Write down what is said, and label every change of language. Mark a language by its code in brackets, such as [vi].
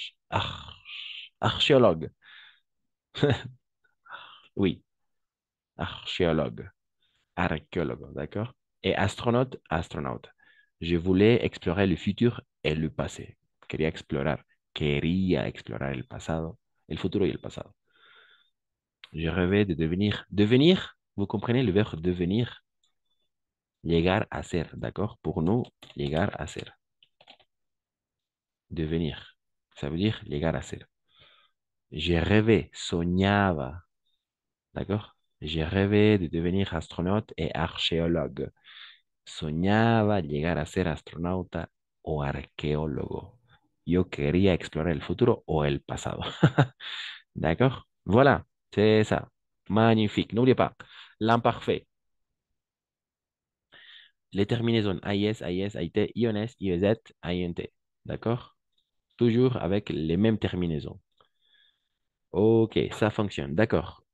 [fr] Ar- archéologue. Oui, archéologue. Archéologue, d'accord? Et astronaute, astronaute. Je voulais explorer le futur et le passé. [es] Quería explorar el pasado, el futuro y el pasado. [fr] Je rêvais de devenir. Devenir, vous comprenez le verbe devenir? [es] Llegar a ser, [fr] d'accord? Pour nous, [es] llegar a ser. Devenir. [fr] Ça veut dire [es] llegar a ser. [fr] J'ai rêvé, soñaba, d'accord? J'ai rêvé de devenir astronaute et archéologue. [es] Soñaba llegar a ser astronauta o arqueólogo. Yo quería explorar el futuro o el pasado. [fr] D'accord? Voilà, c'est ça. Magnifique. N'oubliez pas, l'imparfait. Les terminaisons AIS, AIS, AIT, IONS, IEZ, INT. D'accord? Toujours avec les mêmes terminaisons. Ok, ça fonctionne. D'accord.